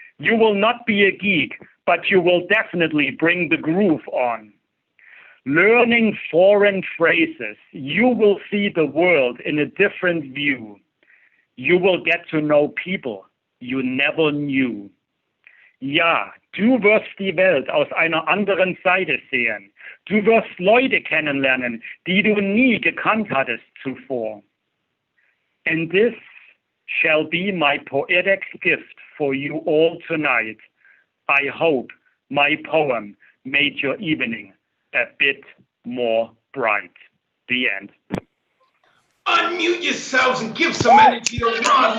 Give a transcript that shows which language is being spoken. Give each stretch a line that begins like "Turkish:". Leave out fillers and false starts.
English: You will not be a geek, but you will definitely bring the groove on. Learning foreign phrases, you will see the world in a different view. You will get to know people you never knew.
German: Ja, du wirst die Welt aus einer anderen Seite sehen. Du wirst Leute kennenlernen, die du nie gekannt hattest zuvor.
English: And this shall be my poetic gift for you all tonight. I hope my poem made your evening a bit more bright. The end. Unmute yourselves and give some energy to Ron.